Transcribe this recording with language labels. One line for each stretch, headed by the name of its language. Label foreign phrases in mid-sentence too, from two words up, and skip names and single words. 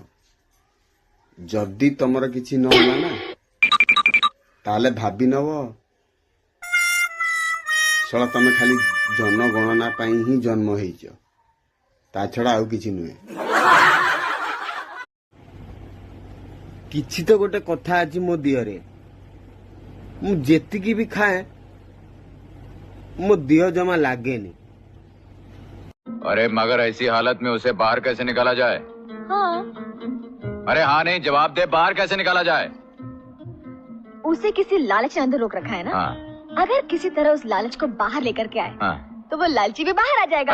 Odia: ଯଦି ତମର କିଛି ନହେଲା ନା ତାହେଲେ ଭାବି ନବ ଶଳା ତମେ ଖାଲି ଜନଗଣନା ପାଇଁ ହିଁ ଜନ୍ମ ହେଇଛ, ତା ଛଡା ଆଉ କିଛି ନୁହେଁ। କିଛି ତ ଗୋଟେ କଥା ଅଛି ମୋ ଦିହରେ, ମୁଁ ଯେତିକି ବି ଖାଏ ମୋ ଦିହ ଜମା ଲାଗେନି।
Hindi: अरे मगर ऐसी हालत में उसे बाहर कैसे निकाला जाए? हाँ। अरे हाँ नहीं जवाब दे, बाहर कैसे निकाला जाए? उसे किसी लालच ने अंदर रोक रखा है ना? हाँ। अगर किसी तरह उस लालच को बाहर लेकर के आए हाँ। तो वो लालची भी बाहर आ जाएगा।